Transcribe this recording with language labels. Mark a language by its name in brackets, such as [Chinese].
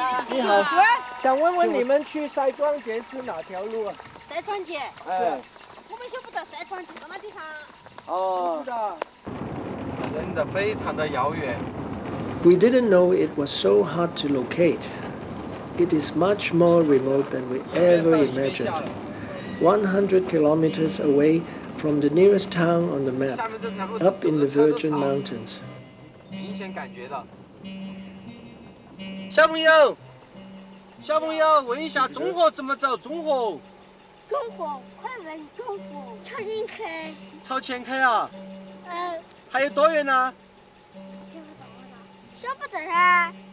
[Chinese] 你好，想问问你们去赛庄节是哪条路啊？赛庄节，哎，我们晓不得赛庄节到哪地方？哦，不知道。真的非常的遥远。 [English] We didn't know it was so hard to locate. It is much more remote than we ever imagined. 100 kilometers away from the nearest town on the map, up in the Virgin Mountains. [Chinese] 明显感觉到。小朋友，问一下，中河怎么走？中河快门中河朝前开。朝前开啊？还有多远呢？晓不得噻。